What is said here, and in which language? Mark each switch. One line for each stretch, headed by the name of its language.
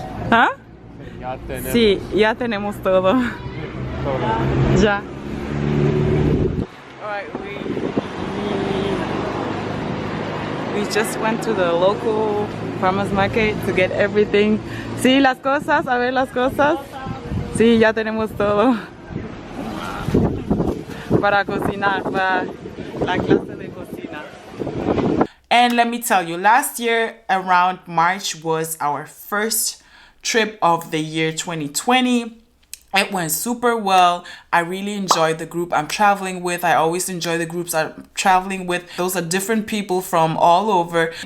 Spanish: ¿Ah? Sí, ya tenemos todo. Ya.
English: Alright, we just went to the local farmers market to get everything.
Spanish: Sí, las cosas, a ver las cosas. Sí, ya tenemos todo. Para cocinar, para la clase de cocina.
English: And let me tell you, last year around March was our first trip of the year 2020. It went super well. I really enjoyed the group I'm traveling with. I always enjoy the groups I'm traveling with. Those are different people from all over.